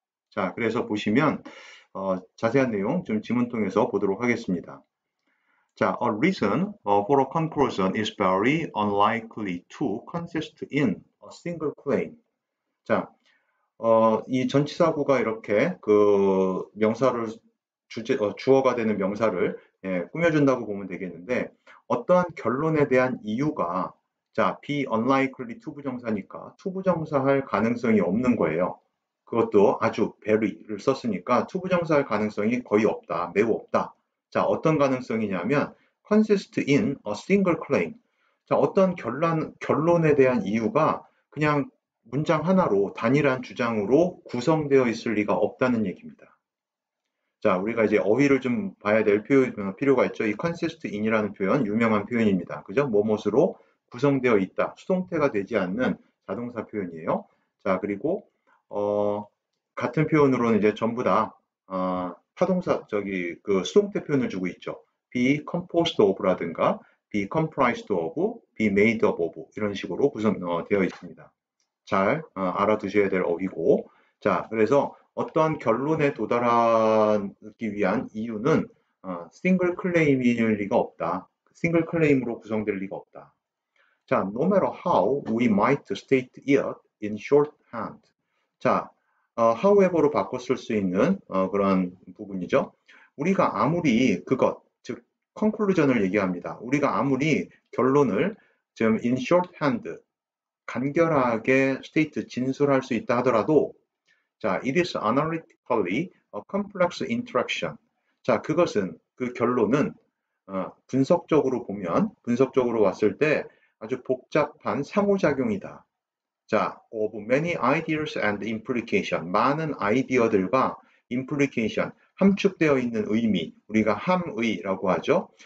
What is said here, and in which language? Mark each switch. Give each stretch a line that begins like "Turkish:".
Korean: 자, 그래서 보시면 자세한 내용 좀 지문 통해서 보도록 하겠습니다.
English: 자, a reason for a conclusion is very unlikely to consist in a single claim.
Korean: 자, 이 전치사구가 이렇게 그 명사를 주어가 되는 명사를 꾸며준다고 보면 되겠는데 어떠한 결론에 대한 이유가 자,
English: be unlikely to
Korean: 부정사니까 to 부정사할 가능성이 없는 거예요. 그것도 아주 very를 썼으니까 to 부정사할 가능성이 거의 없다, 매우 없다.
English: 자,
Korean: 어떤 가능성이냐면
English: consist in a single claim.
Korean: 자, 어떤 결론에 대한 이유가 그냥 문장 하나로 단일한 주장으로 구성되어 있을 리가 없다는 얘기입니다. 자, 우리가 이제 어휘를 좀 봐야 될 필요가 있죠. 이 consist in이라는 표현 유명한 표현입니다. 그죠? 뭐뭇으로 구성되어 있다. 수동태가 되지 않는 자동사 표현이에요. 자, 그리고 같은 표현으로는 이제 전부 다 타동사 그 수동태 표현을 주고 있죠.
English: be composed of라든가 be comprised of, be made up of
Korean: 이런 식으로 구성되어 있습니다. 잘 알아두셔야 될 어휘고 자, 그래서 어떠한 결론에 도달하기 위한 이유는 싱글 클레임일 리가 없다. 싱글 클레임으로 구성될 리가 없다.
English: 자, no matter how we might state it in shorthand. 자,
Korean: however로 바꿨을 수 있는 그런 부분이죠. 우리가 아무리 그것, 즉 conclusion을 얘기합니다. 우리가 아무리 결론을 지금
English: in shorthand
Korean: 간결하게 state 진술할 수 있다 하더라도 자,
English: it is analytically a complex interaction.
Korean: 자, 그것은 그 결론은 분석적으로 왔을 때 아주 복잡한 상호작용이다.
English: 자, of many ideas and implication.
Korean: 많은 아이디어들과 implication, 함축되어 있는 의미, 우리가 함의라고 하죠.